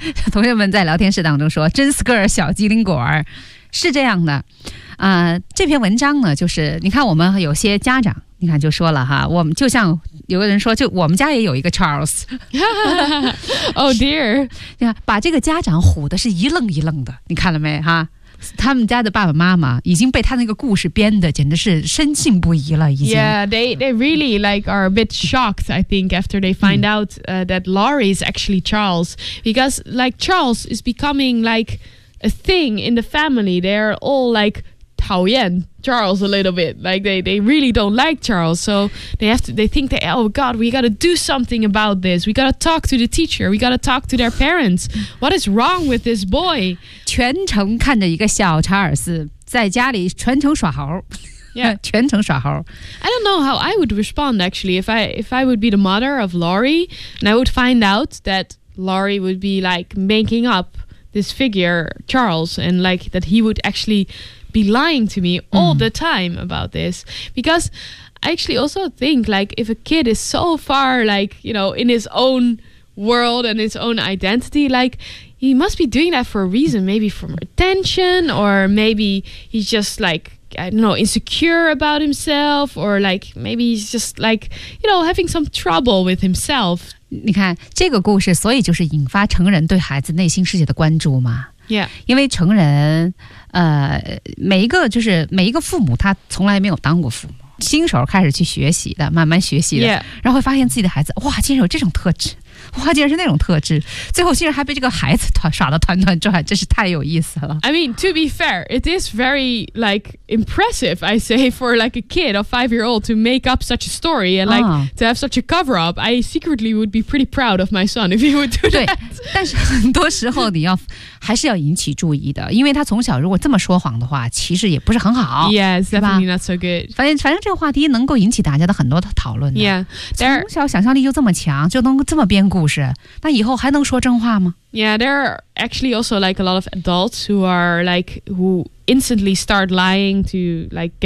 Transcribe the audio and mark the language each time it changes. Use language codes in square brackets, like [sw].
[zh] 同学们在聊天室当中说真是个小机灵果儿，是这样的。这篇文章呢，就是你看我们有些家长你看就说了哈，我们就像有个人说，就我们家也有一个 Charles。 [en] Oh dear. [zh] 你看把这个家长唬的是一愣一愣的，你看了没哈。他们家的爸爸妈妈已经被他那个故事编的简直是深信不疑了，已经。 [en] Yeah, they really like are a bit shocked, I think, after they find out that Laurie is actually Charles. Because like Charles is becoming like a thing in the family. They're all like [zh] 讨厌 [en] Charles a little bit. Like they really don't like Charles. So they think, oh God, we gotta do something about this. We gotta talk to the teacher. We gotta talk to their parents. What is wrong with this boy? [zh] 全程看着一个小查尔斯在家里全程耍猴、 [en] yeah. [zh] 全程耍猴。 [en] I don't know how I would respond actually if I would be the mother of Laurie and I would find out that Laurie would be like making up this figure Charles and like that he would actually be lying to me all the time about this because I actually also think like if a kid is so far like you know in his own world and his own identity likeHe must be doing that for a reason, maybe for attention, or maybe he's just like, I don't know, insecure about himself, or like, maybe he's just like, you know, having some trouble with himself. [zh] 你看，这个故事，所以就是引发成人对孩子内心世界的关注嘛。 [en] Yeah. [zh] 因为成人，每一个就是每一个父母，他从来没有当过父母，新手开始去学习的，慢慢学习的， [en] yeah. [zh] 然后会发现自己的孩子，哇，竟然有这种特质。哇，竟然是那种特质，最后竟然还被这个孩子耍得团团转，真是太有意思了。 [en] I mean, to be fair, it is very, like, impressive, I say, for, like, a kid, a five-year-old, to make up such a story and, like, to have such a cover-up. I secretly would be pretty proud of my son if he would do that. [zh] 对，但是很多时候你要还是要引起注意的，因为他从小如果这么说谎的话，其实也不是很好。 [en] Yes, definitely not so good. [zh] 反正这个话题能够引起大家的很多的讨论的。 [en] Yeah, [zh] 从小想象力就这么强，就能这么编故事，那以后还能说真话吗？ [en] Yeah, there are actually also like a lot of adults who are like, who instantly start lying to like get